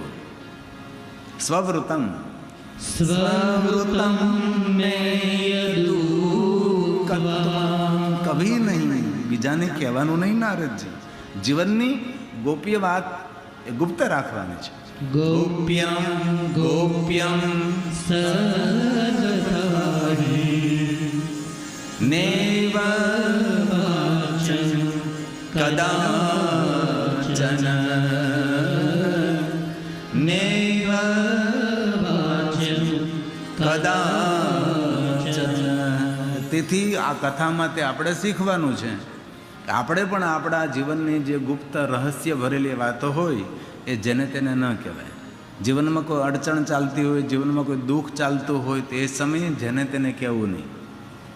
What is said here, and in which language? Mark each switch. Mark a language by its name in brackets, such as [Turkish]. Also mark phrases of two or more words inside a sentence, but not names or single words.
[Gujarati] સ્વવૃતમ [Hindi] कभी नहीं, [Gujarati] બીજાને કહેવાનું નહીં. નારદજી, જીવનની ગોપ્ય વાત એ ગુપ્ત રાખવાની છે. [Sanskrit] ગોપ્યમ નૈવ કદાચન નૈવ કદાચન. [Gujarati] તેથી આ કથામાં તે આપણે શીખવાનું છે કે આપણે પણ આપણા જીવનની જે ગુપ્ત રહસ્ય ભરેલી વાતો હોય એ જેને તેને ન કહેવાય. જીવનમાં કોઈ અડચણ ચાલતી હોય, જીવનમાં કોઈ દુઃખ ચાલતું હોય, તો એ સમયે જેને તેને કહેવું નહીં.